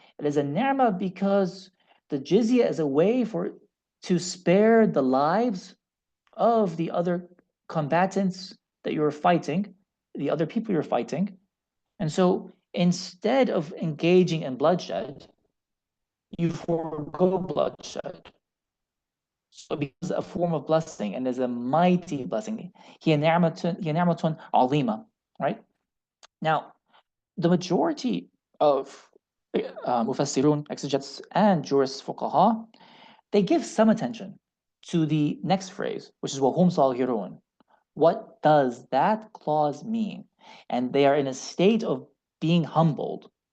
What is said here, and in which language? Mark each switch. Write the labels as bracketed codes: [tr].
[en] It is a ni'mah because the jizya is a way to spare the lives of the other combatants that you're fighting, the other people you're fighting. And so instead of engaging in bloodshed, you forego bloodshed. So it becomes a form of blessing and is a mighty blessing. [ar] هي نعمة عظيمة, [en] right? Now, the majority of mufassirun, exegetes, and jurists, fuqaha, they give some attention to the next phrase, which is [ar] وَهُمْ صَاغِرُونَ. [en] What does that clause mean? And they are in a state of being humbled.